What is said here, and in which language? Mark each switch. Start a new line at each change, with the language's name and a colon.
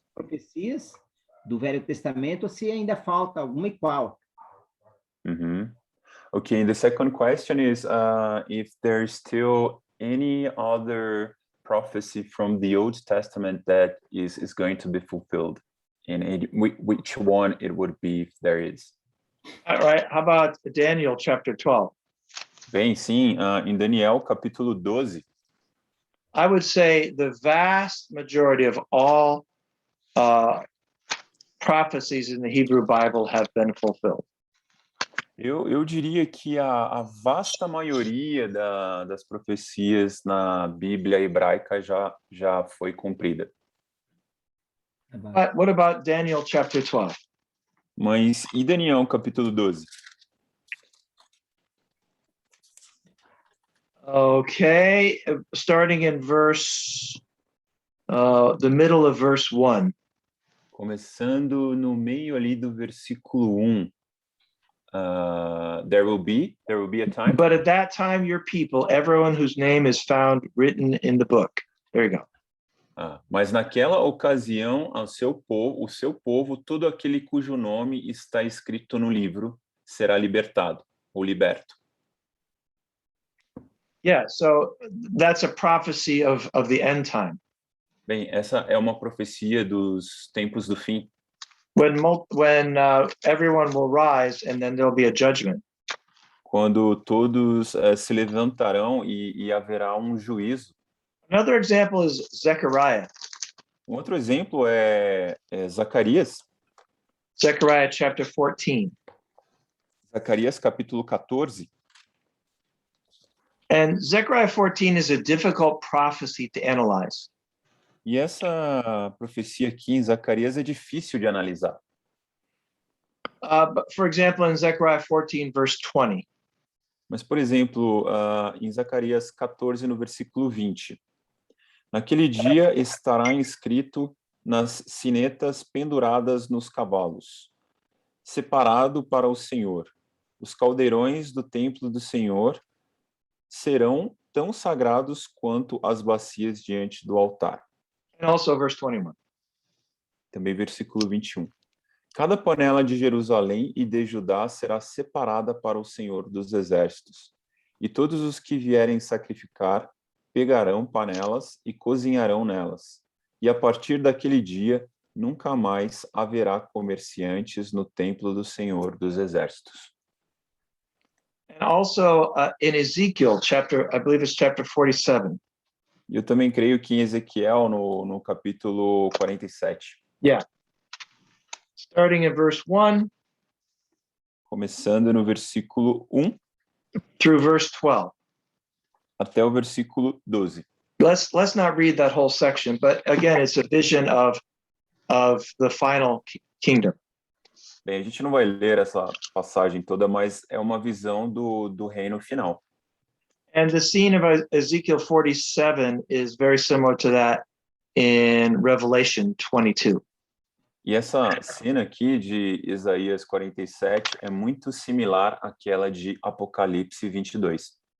Portuguese: profecias do Velho Testamento, ou se ainda falta alguma e qual.
English: Okay, the second question is if there's still any other prophecy from the Old Testament that is going to be fulfilled, and which one it would be if there is. All right. How about Daniel chapter 12?
Portuguese: Bem, sim, em Daniel capítulo 12,
English: I would say the vast majority of all prophecies in the Hebrew Bible have been fulfilled.
Portuguese: eu diria que a vasta maioria das profecias na Bíblia hebraica já foi cumprida.
English: But what about Daniel chapter 12?
Portuguese: Mas e Daniel capítulo 12?
English: Okay, starting in the middle of verse 1.
Portuguese: Começando no meio ali do versículo 1.
English: There will be a time. But at that time, your people, everyone whose name is found written in the book. There you go.
Portuguese: Mas naquela ocasião, o seu povo, todo aquele cujo nome está escrito no livro, será libertado ou liberto.
English: Yeah, so that's a prophecy of the end time.
Portuguese: Bem, essa é uma profecia dos tempos do fim.
English: when everyone will rise and then there'll be a judgment.
Portuguese: Quando todos se levantarão e haverá um juízo.
English: Another example is Zechariah.
Portuguese: Um outro exemplo é Zacarias.
English: Zechariah chapter 14.
Portuguese: Zacarias capítulo 14.
English: And Zechariah 14 is a difficult prophecy to analyze.
Portuguese: E essa profecia aqui em Zacarias é difícil de analisar.
English: But for example, in Zechariah 14, verse 20,
Portuguese: Mas, por exemplo, em Zacarias 14, no versículo 20. Naquele dia estará inscrito nas sinetas penduradas nos cavalos, separado para o Senhor. Os caldeirões do templo do Senhor serão tão sagrados quanto as bacias diante do altar.
English: and also verse 21.
Portuguese: Também versículo 21. Cada panela de Jerusalém e de Judá será separada para o Senhor dos Exércitos, e todos os que vierem sacrificar pegarão panelas e cozinharão nelas. E a partir daquele dia, nunca mais haverá comerciantes no templo do Senhor dos Exércitos.
English: And also in Ezekiel chapter, I believe it's chapter 47.
Portuguese: E eu também creio que em Ezequiel, no capítulo 47,
English: Starting in verse 1
Portuguese: começando no versículo 1
English: through verse 12.
Portuguese: até o versículo 12.
English: Let's not read that whole section, but again, it's a vision of the final kingdom.
Portuguese: Bem, a gente não vai ler essa passagem toda, mas é uma visão do reino final.
English: And the scene of Ezekiel 47 is very similar to that in Revelation 22.
Portuguese: E essa cena aqui de Isaías 47 é muito similar àquela de Apocalipse 22.